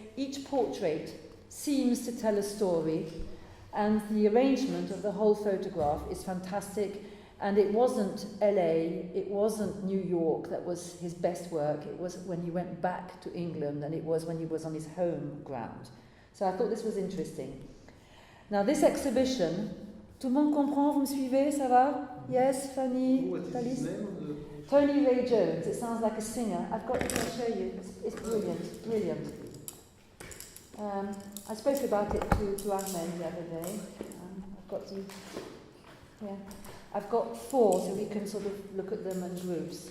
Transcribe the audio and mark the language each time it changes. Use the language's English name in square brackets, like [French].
[English] Each portrait seems to tell a story, and the arrangement of the whole photograph is fantastic. And it wasn't LA, it wasn't New York that was his best work. It was when he went back to England, and it was when he was on his home ground. So I thought this was interesting. Now this exhibition, [French] tout le monde comprend, vous me suivez, ça va? [English] Yes, Fanny, Thalys? Tony Ray Jones, it sounds like a singer. I've got it, I'll show you. It's brilliant, brilliant. I spoke about it to Ahmed the other day. I've got to, yeah. I've got 4, so we can sort of look at them in groups.